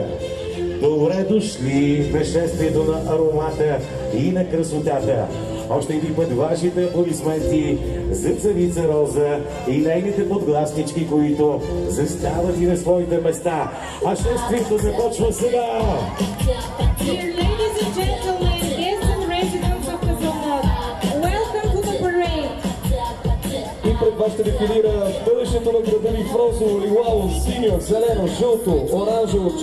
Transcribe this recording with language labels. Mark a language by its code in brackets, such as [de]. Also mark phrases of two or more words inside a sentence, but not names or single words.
[bg] Добре дошли в шествието на аромата и на красотата. Още един път вашите аплодисменти за царица Роза и нейните подгласнички, които застават и на своите места. А шествието започва сега! [en] Dear ladies and gentlemen, guests and residents of Казанлък, welcome to the parade. [bg] И пред вас ще дефилира бъдещето на града ни в розово, лилаво, синьо, зелено, жълто, оранжево,